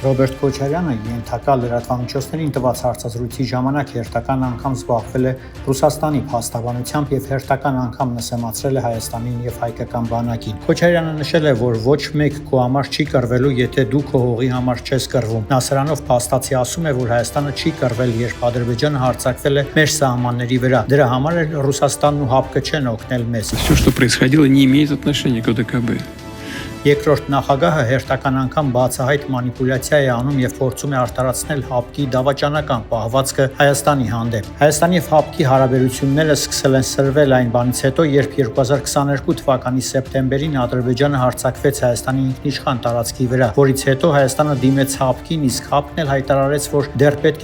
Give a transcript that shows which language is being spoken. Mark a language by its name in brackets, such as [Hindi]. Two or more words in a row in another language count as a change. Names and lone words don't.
[Armenian] Ռոբերտ Քոչարյանը ենթակա լրատվամիջոցներին տված հարցազրույցի ժամանակ հերթական անգամ զբաղվել է Ռուսաստանի փաստաբանությամբ եւ հերթական անգամ նսեմացրել է Հայաստանին եւ հայկական բանակին։ Քոչարյանը նշել է, որ ոչ մեկ քո համար չի կռվելու, եթե դու քո հողի համար չես կռվում։ Նա սրանով փաստացի ասում է, որ Հայաստանը չի կռվել, երբ Ադրբեջանը հարձակվել է մեր սահմանների վրա։ Դրա համար էլ Ռուսաստանն ու ՀԱՊԿ չեն օգնել մեզ։ [Russian] Все, что происходило, не имеет отношения к ОДКБ. [Armenian] Երկրորդ նախագահը հերթական անգամ բացահայտ մանիպուլյացիա է անում եւ փորձում է արտարացնել ՀԱՊԿ-ի դավաճանական պահվածքը Հայաստանի հանդեպ։ Հայաստանի եւ ՀԱՊԿ-ի հարաբերությունները սկսել են սրվել այն բանից հետո, երբ 2022 թվականի սեպտեմբերին Ադրբեջանը հարձակվեց Հայաստանի ինքնիշխան տարածքի վրա, որից հետո Հայաստանը դիմեց ՀԱՊԿ-ին, իսկ ՀԱՊԿ-ն էլ հայտարարեց, որ դեռ պետք